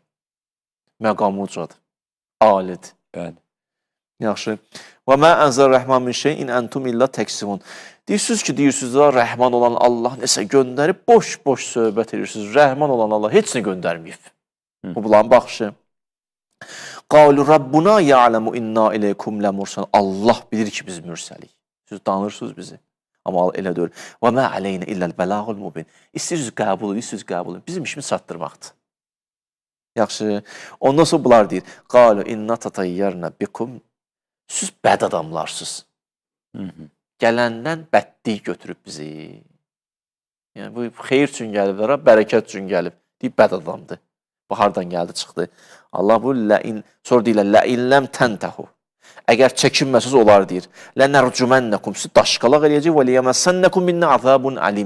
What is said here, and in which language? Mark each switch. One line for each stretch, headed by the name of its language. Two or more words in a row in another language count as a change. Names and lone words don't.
Azerbaijani: Məqamı ucadır. Alidir. Bəli. Yaxşı.
Arabic: وما أنزل الرحمن من شيء إن أنتم إلا تكذبون.
Azerbaijani: Deyirsiniz da, rəhman olan Allah nəsə göndərib, boş-boş söhbət edirsiniz. Rəhman olan Allah heç nə göndərməyib. Bu bulan baxışı.
Arabic: قالوا ربنا يعلم إنا إليكم لمرسلون.
Azerbaijani: Allah bilir ki biz mürsəlik. Siz danırsınız bizi. Amma elə deyil.
Arabic: وما علينا إلا البلاغ المبين.
Azerbaijani: İstəyirsiniz qəbul edin. Bizim işimiz çatdırmaqdır. Yaxşı. Ondan sonra bunlar deyir.
Arabic: قالوا إنا تطيرنا بكم.
Azerbaijani: Siz bəd adamlarsınız. Gələndən bədlik götürüb bizi. Yəni, bu xeyir üçün gəliblər, bərəkət üçün gəlib. Deyib, bəd adamdır. Bu, hardan gəldi, çıxdı. Allah bu, sonra deyirlər,
Arabic: لئن لم تنتهوا.
Azerbaijani: Əgər çəkinməsiz olar, deyir. Lənərcümənləkum, siz daşqalaq eləyəcək,
Arabic: وليمسنكم منا عذاب أليم.